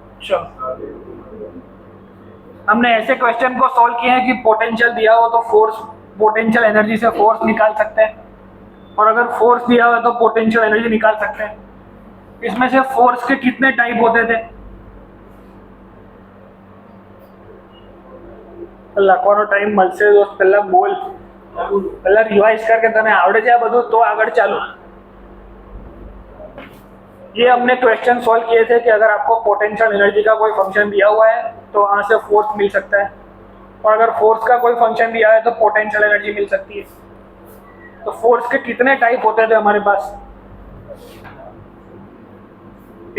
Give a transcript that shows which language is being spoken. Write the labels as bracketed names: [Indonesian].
[Hindi] हमने ऐसे क्वेश्चन को सॉल्व किए हैं कि पोटेंशियल दिया हो तो फोर्स, पोटेंशियल एनर्जी से फोर्स निकाल सकते हैं, और अगर फोर्स दिया हुआ तो पोटेंशियल एनर्जी निकाल सकते हैं। इसमें से फोर्स के कितने टाइप होते थे? [Gujarati] લખવાનો ટાઈમ મળશે દોસ્ત, પહેલા બોલ, પહેલા રિવાઇઝ કર કે તને આવડે છે આ બધું તો આગળ ચાલો। [Hindi] ये हमने क्वेश्चन सॉल्व किए थे कि अगर आपको पोटेंशियल एनर्जी का कोई फंक्शन दिया हुआ है तो वहां से फोर्स मिल सकता है, और अगर फोर्स का कोई फंक्शन दिया है तो पोटेंशियल एनर्जी मिल सकती है। तो फोर्स के कितने टाइप होते थे हमारे पास?